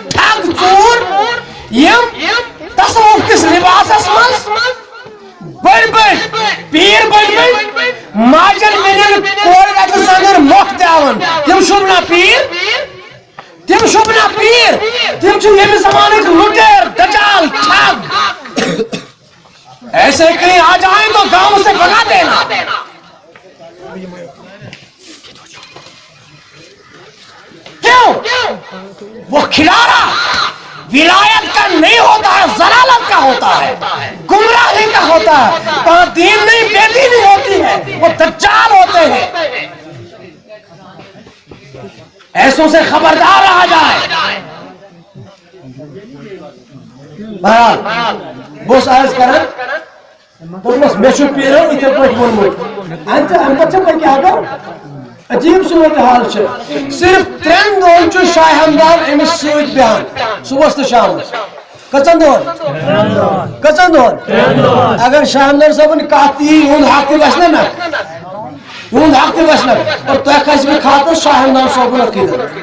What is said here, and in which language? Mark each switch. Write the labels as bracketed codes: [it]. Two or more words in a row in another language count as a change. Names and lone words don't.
[ks] ٹھگ ژوٗر یِم تصوف کِس لباسس منٛز بٔڑۍ بٔڑۍ پیٖر بٔڑۍ بٔڑۍ ماجن بیٚنٮ۪ن کورِ اَتھٕ سنٛدر مۄکھ دِوان تِم شوٗبنا پیٖر تِم شوٗبنا پیٖر تِم چھِ ییٚمہِ زمانٕکۍ لُٹیر دجال ٹھگ [ur] ایسے کہیں آ جائیں تو گاؤں سے بھگا دینا کیوں وہ کھلارا ولایت کا نہیں ہوتا ہے ضلالت کا ہوتا ہے گمراہی کا ہوتا ہے وہاں دین نہیں بے دینی ہوتی ہے وہ دجال ہوتے ہیں ایسوں سے خبردار رہا جائے بہرحال بہت عرض کریں [ks] دوٚپمَس مےٚ چھُ پیٖرن یِتھے پٲٹھۍ ووٚنمُت اَمہِ پتہٕ چھےٚ پتہٕ کیٛاہ گوٚو عجیٖب صوٗرت حال چھِ صرف 3 دۄہن چھُ شاہ ہمدان امس سۭتۍ بیہان صبحس تو شامس کژن دۄہن اگر شاہ ہمدان صٲبن کتھ یی یہُنٛد حق تہِ بچہِ نا یہُنٛد حق تہِ بچہِ نا اور تۄہہِ کھسہِ مےٚ خاطر شاہ ہمدان صٲبُن عقیٖدت